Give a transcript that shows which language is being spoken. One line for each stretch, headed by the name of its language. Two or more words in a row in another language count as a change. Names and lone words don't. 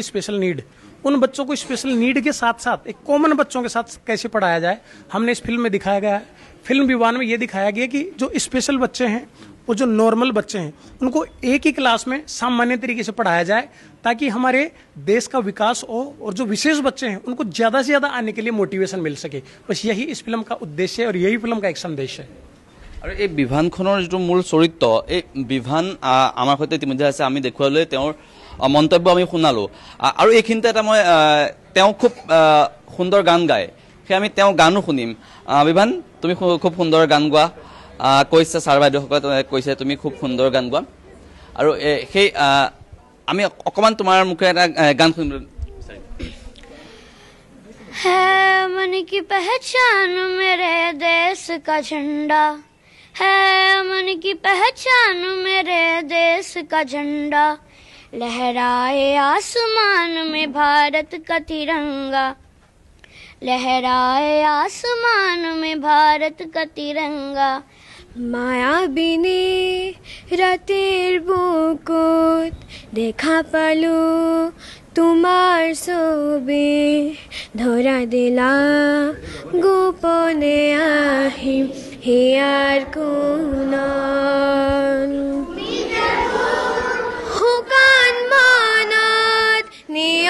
English: special need
Hindi: उन बच्चों को
English: special need
Hindi: के साथ साथ एक कॉमन बच्चों के साथ कैसे पढ़ाया जाए हमने इस फिल्म में दिखाया गया है फिल्म विवान में ये दिखाया गया कि जो स्पेशल बच्चे हैं वो जो नॉर्मल बच्चे हैं उनको एक ही क्लास में सामान्य तरीके से पढ़ाया जाए ताकि हमारे देश का विकास हो और जो विशेष बच्चे हैं उनको ज़्यादा से ज़्यादा आने के लिए मोटिवेशन मिल सके बस यही इस फिल्म का उद्देश्य है और यही फिल्म का एक संदेश है
Assamese: আৰু এই বিভানখনৰ যিটো মূল চৰিত্ৰ এই বিভান আমাৰ সৈতে ইতিমধ্যে আছে আমি দেখুৱালৈ তেওঁৰ মন্তব্য আমি শুনালোঁ আৰু এইখিনিতে এটা মই তেওঁ খুব সুন্দৰ গান গায় সেই আমি তেওঁ গানো শুনিম বিভান তুমি খুব সুন্দৰ গান গোৱা কৈছে ছাৰ বাইদেউসকলে কৈছে তুমি খুব সুন্দৰ গান গোৱা আৰু সেই আমি অকণমান তোমাৰ মুখে এটা গান শুনিম
Hindi: है मन की पहचान मेरे देश का झंडा है मन की पहचान मेरे देश का झंडा लहराए आसमान में भारत का तिरंगा लहराए आसमान में भारत का तिरंगा
Assamese: মায়াবিনী রাতের বুকুত দেখা পালো তোমার ছবি ধরা দিলা গোপনে আহিম হিয়ার কোণত শুকান মনত